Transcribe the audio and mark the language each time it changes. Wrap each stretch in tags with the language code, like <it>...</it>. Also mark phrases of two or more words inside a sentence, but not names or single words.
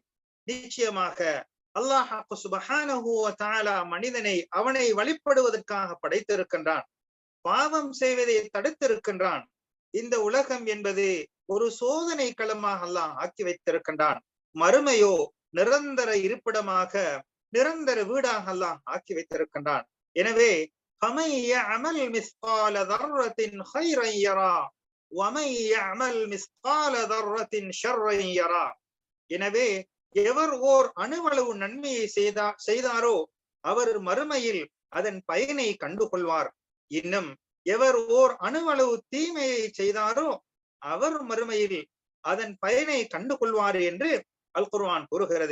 <ta>நிச்சயமாக அல்லாஹ்</ta> <ar>سبحانه وتعالى</ar> <ta>மனிதனை அவனை வழிபடுவதற்காக படைத்திருக்கின்றான். பாவம் செய்வதை தடுத்திருக்கின்றான். இந்த உலகம் என்பது ஒரு சோதனை களமாக அல்லாஹ் ஆக்கி வைத்திருக்கின்றான். மறுமையோ நிரந்தர இருப்பிடமாக, நிரந்தர வீடாக அல்லாஹ் ஆக்கி வைத்திருக்கின்றான். எனவே</ta> <ar>فَمَن يَعْمَلْ مِثْقَالَ ذَرَّةٍ خَيْرًا يَرَهُ وَمَن يَعْمَلْ مِثْقَالَ ذَرَّةٍ شَرًّا يَرَهُ.</ar> <ta>எனவே எவர் ஓர் அணுவளவு நன்மையை செய்தாரோ அவர் மறுமையில் அதன் பயனை கண்டுகொள்வார். இன்னும் எவர் ஓர் அணுவளவு தீமையை செய்தாரோ அவர் மறுமையில் அதன் பயனை கண்டுகொள்வார் என்று அல் குர்ஆன் கூறுகிறது.</ta>